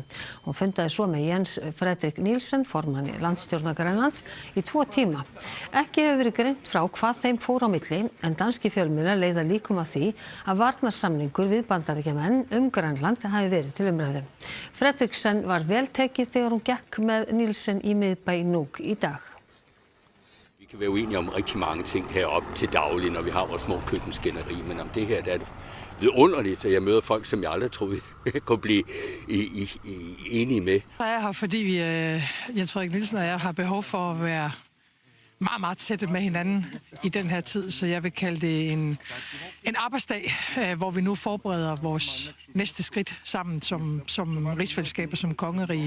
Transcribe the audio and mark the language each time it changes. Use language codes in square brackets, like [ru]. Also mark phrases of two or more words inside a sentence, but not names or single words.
[is] Hún fundaði svo með Jens Fredrik Nielsen, formanni landsstjórnar Grænlands, í 2 tíma. Ekki hefur verið greint frá hvað þeim fór á milli, en danski fjölmiðlar leiða líkum að því að varnarsamningur við Bandaríkjamenn Grænland hafi verið til umræðu. Fredriksen var vel tekið þegar hun gekk med Nielsen i miðbæ Nuuk i dag. [da] Vi kan være uenige om rigtig mange ting heroppe til daglig, når vi har vores små køkkenskænderi, men om det her det er det vidunderligt, at jeg møder folk, som jeg aldrig troede jeg kunne blive enige med. Jeg er her, fordi Jens Frederik Nielsen og jeg har behov for at være meget, meget tætte med hinanden i den her tid, så jeg vil kalde det en arbejdsdag, hvor vi nu forbereder vores næste skridt sammen som rigsfællesskab og som kongerige.